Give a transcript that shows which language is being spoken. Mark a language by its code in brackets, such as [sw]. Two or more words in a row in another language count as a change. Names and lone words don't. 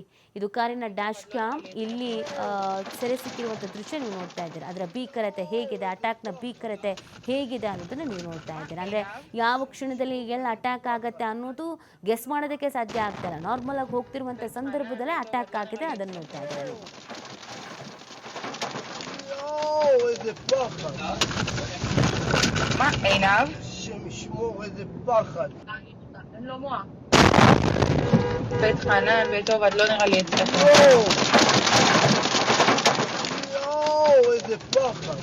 [kn] ಇದು ಕಾರಿನ [en] dash cam, [kn] ಇಲ್ಲಿ ಸೆರೆ ಸಿಕ್ಕಿರುವಂಥ ದೃಶ್ಯ ನೀವು ನೋಡ್ತಾ ಇದ್ದೀರಾ. ಅದರ ಭೀಕರತೆ ಹೇಗಿದೆ, ಅಟ್ಯಾಕ್ನ ಭೀಕರತೆ ಹೇಗಿದೆ ಅನ್ನೋದನ್ನು ನೀವು ನೋಡ್ತಾ ಇದ್ದೀರಾ. ಅಂದರೆ ಯಾವ ಕ್ಷಣದಲ್ಲಿ ಎಲ್ಲ ಅಟ್ಯಾಕ್ ಆಗುತ್ತೆ ಅನ್ನೋದು ಗೆಸ್ ಮಾಡೋದಕ್ಕೆ ಸಾಧ್ಯ ಆಗ್ತಾಯಿಲ್ಲ. ನಾರ್ಮಲ್ ಆಗಿ ಹೋಗ್ತಿರುವಂಥ ಸಂದರ್ಭದಲ್ಲೇ ಅಟ್ಯಾಕ್ ಆಗಿದೆ, ಅದನ್ನು ನೋಡ್ತಾ ಇದ್ದೀರಾ. [he] איזה פחד. מה, עיניו? השם ישמור, איזה פחד. אין לו מוח. בית חנן, בית עובד, לא נראה לי אצלך. יואו, איזה פחד.